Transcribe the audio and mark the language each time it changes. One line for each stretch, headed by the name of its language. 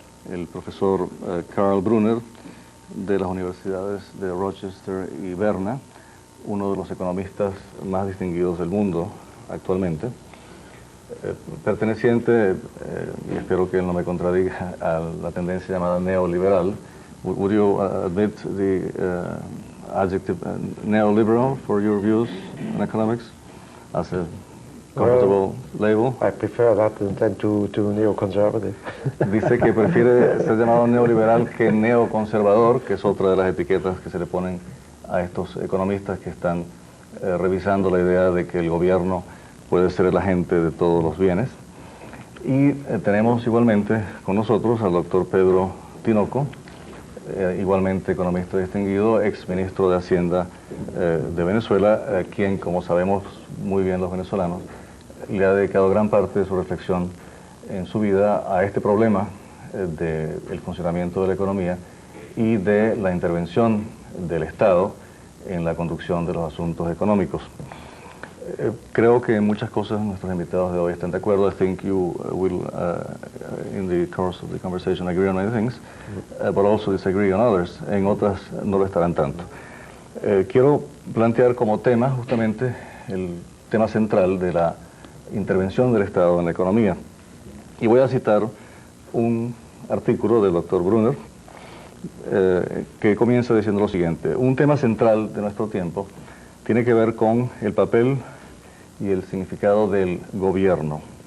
Spanish: El profesor Karl Brunner, de las universidades de Rochester y Berna, uno de los economistas más distinguidos del mundo actualmente, perteneciente, y espero que él no me contradiga, a la tendencia llamada neoliberal.
English: Would you admit the adjective neoliberal for your views on economics as a comfortable label? I prefer that than to neoconservative.
Spanish: Dice que prefiere ser llamado neoliberal que neoconservador, que es otra de las etiquetas que se le ponen a estos economistas que están revisando la idea de que el gobierno puede ser el agente de todos los bienes. Y tenemos igualmente con nosotros al doctor Pedro Tinoco, igualmente economista distinguido, ex ministro de Hacienda de Venezuela, quien, como sabemos muy bien los venezolanos, le ha dedicado gran parte de su reflexión en su vida a este problema del funcionamiento de la economía y de la intervención del Estado en la conducción de los asuntos económicos. Creo que en muchas cosas nuestros invitados de hoy están de acuerdo.
English: I think you will, in the course of the conversation, agree on many things, but also disagree on others.
Spanish: En otras no lo estarán tanto. Quiero plantear como tema justamente el tema central de la intervención del Estado en la economía. Y voy a citar un artículo del doctor Brunner que comienza diciendo lo siguiente: un tema central de nuestro tiempo tiene que ver con el papel y el significado del gobierno.